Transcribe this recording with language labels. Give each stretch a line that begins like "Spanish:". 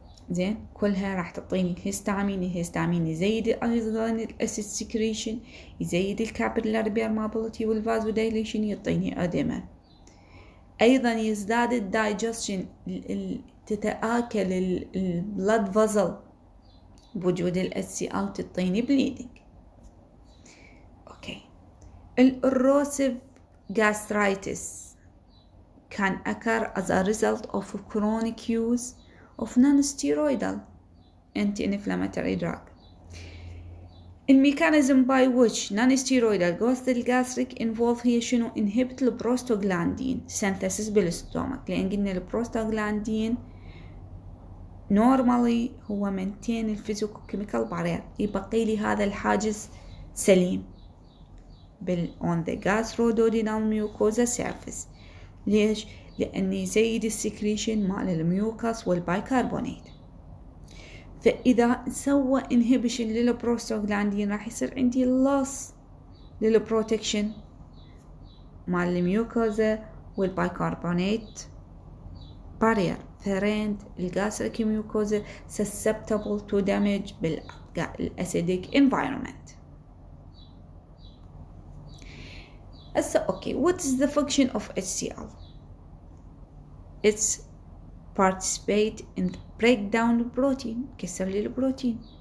Arabic: زين كلها راح تعطيني الهستامين يزيد أيضا الأسيد سكريشن يزيد الكابيلاري بيرمابيلتي والفازودايليشن يعطيني أديمة. أيضا يزداد الدايجستشن تتآكل البلد فازل بوجود الHCl تعطيني بليدنج.
English: Okay الإروسيف gastritis can occur as a result of chronic use of non-steroidal anti-inflammatory drug. The mechanism by which non-steroidal goes to the gastric involve
Arabic: هي شنو؟
English: inhibit البروستوغلاندين synthesis بالستومك لأن قلنا البروستوغلاندين normally هو maintain الفيزيكوكيميكال barrier
Arabic: يبقي لي هذا الحاجز سليم
English: on the gastroduodenal mucosa surface.
Arabic: ليش؟ لأن يزيد السكريشن مال الميوكاس والبايكربونات. فإذا سوى inhibition للبروستوغلاندين راح يصير عندي loss للبروتكشن مال الميوكوزا والبايكربونات barrier فرند الجاستريك ميوكوزا
English: susceptible to damage
Arabic: بالacidic environment.
English: Okay, what is the function of HCl? It's participate in the breakdown of protein
Arabic: كسر لي البروتين.